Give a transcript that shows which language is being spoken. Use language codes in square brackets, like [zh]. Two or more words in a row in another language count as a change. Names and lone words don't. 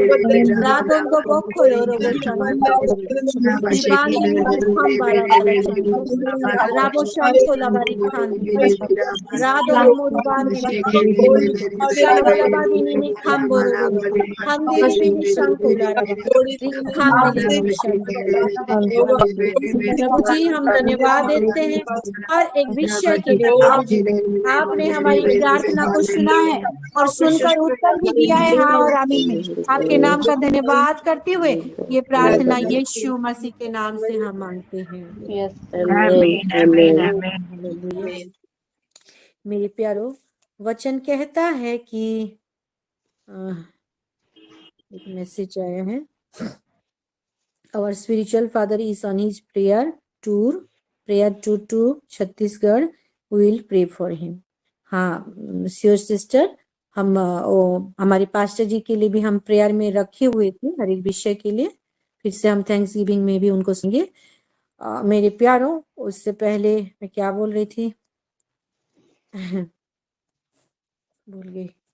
[hi] Radondo Bokolo Robo Shankali. Ribandi Vikambara Bala Shankali. Rabo Shankola Bari Kandi. Radono Muribandi Vikili. Shambala Babini Mikamboro Bolo. Kandiri Bini Shankola Raba. Kandiri Bini Shankola. प्रभु जी हम धन्यवाद देते हैं हर एक विषय के लिए। प्रभु जी आपने हमारी प्रार्थना को सुना है और सुनकर उत्तर भी दिया है हाँ और आमीन में। आपके नाम का धन्यवाद करते हुए ये प्रार्थना यीशु मसीह के नाम से हम मांगते हैं। मेरे प्यारो वचन कहता है कि एक मैसेज आया है, [en] our spiritual father is on his prayer tour to छत्तीसगढ़, we will pray for him। [hi] हाँ [en] sure sister, [hi] हम हमारे पास्टर जी के लिए भी हम प्रेयर में रखे हुए थे हर एक विषय के लिए। फिर से हम [en] thanks giving [hi] में भी उनको सुनेंगे। मेरे प्यारों उससे पहले मैं क्या बोल रही थी भूल गई।